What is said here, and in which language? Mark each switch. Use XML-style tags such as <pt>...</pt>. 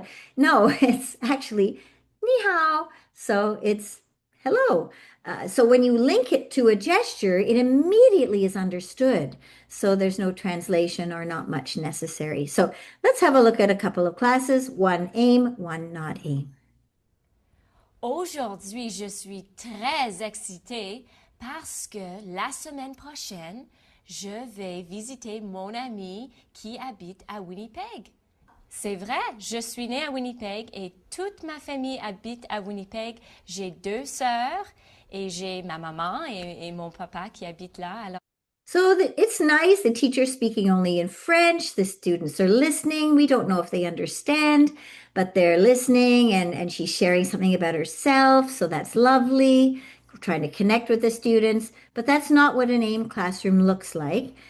<en>And no, it's actually ni hao. So it's hello. So when you link it to a gesture, it immediately is understood. So there's no translation or not much necessary. So let's have a look at a couple of classes, one AIM, one not AIM.</en> <fr>Aujourd'hui, je suis très excitée parce que la semaine prochaine, je vais visiter mon ami qui habite à Winnipeg. C'est vrai, je suis née à Winnipeg et toute ma famille habite à Winnipeg. J'ai 2 sœurs et j'ai ma maman et mon papa qui habitent là. Alors,</fr> <en>so it's nice. The teacher's speaking only in French. The students are listening. We don't know if they understand, but they're listening and she's sharing something about herself. So that's lovely. We're trying to connect with the students, but that's not what an AIM classroom looks like.</en>